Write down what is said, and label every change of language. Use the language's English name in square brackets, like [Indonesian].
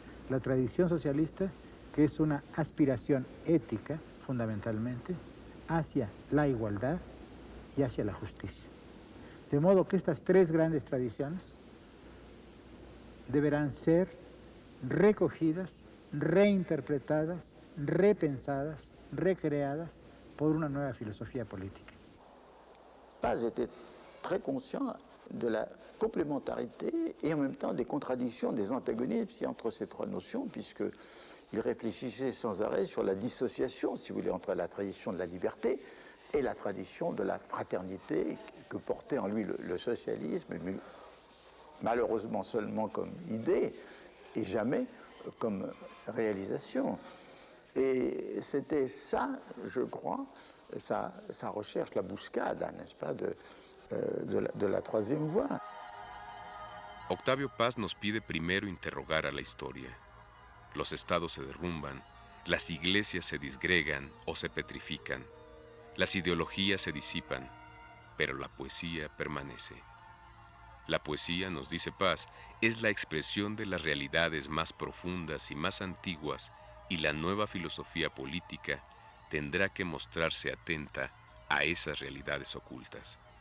[Spanish] La tradición socialista, que es una aspiración ética, fundamentalmente, hacia la igualdad y hacia la justicia. De modo que estas tres grandes tradiciones deberán ser recogidas, reinterpretadas, repensadas, recreadas por una nueva filosofía política. [French] Paz était très conscient de la complémentarité et en même temps des contradictions, des antagonismes entre ces trois notions, puisqu'il réfléchissait sans arrêt sur la dissociation, si vous voulez, entre la tradition de la liberté et la tradition de la fraternité que portait en lui le socialisme, mais malheureusement seulement comme idée et jamais comme réalisation. Et c'était ça, je crois, sa recherche, [Spanish] la buscada, [French] n'est-ce pas, de la troisième voie. [Spanish] Octavio Paz nos pide primero interrogar a la historia. Los estados se derrumban, las iglesias se disgregan o se petrifican, las ideologías se disipan, pero la poesía permanece. La poesía, nos dice Paz, es la expresión de las realidades más profundas y más antiguas, y la nueva filosofía política tendrá que mostrarse atenta a esas realidades ocultas.